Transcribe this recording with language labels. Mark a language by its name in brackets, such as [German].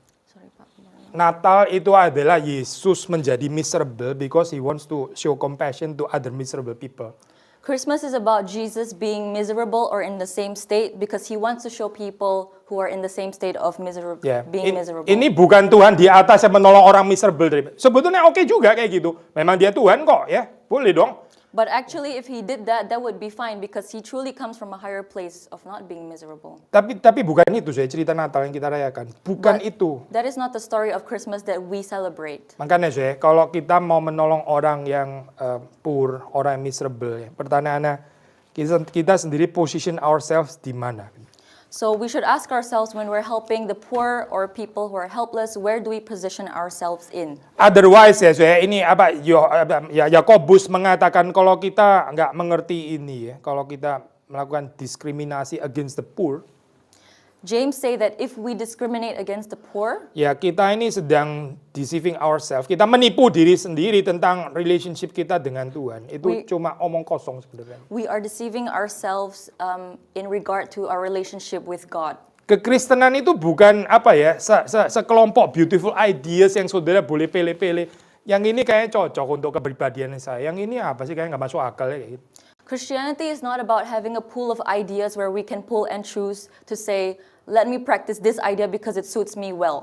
[English] Sorry, Pak. [Indonesian] Natal itu adalah Yesus menjadi [English] miserable because he wants to show compassion to other miserable people. Christmas is about Jesus being miserable or in the same state because he wants to show people who are in the same state of Ya, being miserable. [Indonesian] ini bukan Tuhan di atas yang menolong orang miserable. Sebetulnya oke juga kayak gitu. Memang dia Tuhan kok ya, boleh dong. [English] But actually, if he did that, that would be fine because he truly comes from a higher place of not being miserable. [Indonesian] Tapi bukan itu saya cerita Natal yang kita rayakan. Bukan [English] But [Indonesian] itu. [English] that is not the story of Christmas that we celebrate. [Indonesian] Makanya saya kalau kita mau menolong orang yang poor, orang yang miserable, ya, pertanyaannya kita sendiri [English] position ourselves [Indonesian] di mana? [English] So we should ask ourselves when we're helping the poor or people who are helpless, where do we position ourselves in? [Indonesian] Otherwise ya ini Yakobus mengatakan kalau kita nggak mengerti ini ya, kalau kita melakukan diskriminasi [English] against the poor, James say that if we discriminate against the poor, [Indonesian] ya kita ini sedang [English] deceiving ourselves. [Indonesian] Kita menipu diri sendiri tentang relationship kita dengan Tuhan. Itu cuma omong kosong sebenarnya. [English] we are deceiving ourselves in regard to our relationship with God. [Indonesian] Kekristenan itu bukan apa ya, sekelompok [English] beautiful ideas [Indonesian] yang saudara boleh pilih-pilih. Yang ini kayak cocok untuk kepribadian saya. Yang ini apa sih kayak nggak masuk akal ya kayak gitu. [English] Christianity is not about having a pool of ideas where we can pull and choose to say, let me practice this idea because it suits me well.